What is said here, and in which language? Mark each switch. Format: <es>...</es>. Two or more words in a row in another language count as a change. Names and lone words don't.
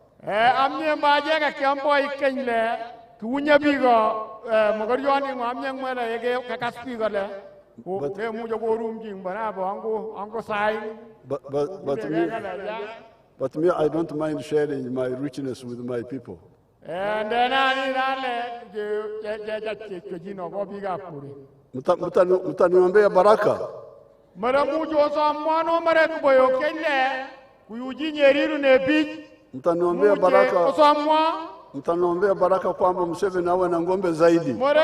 <en>But me, I don't mind sharing my richness with my people.</en> <sw>Mutaniombea baraka. Mtaniombea baraka. Mtaniombea baraka kwamba Museveni awe na ngombe zaidi.</sw>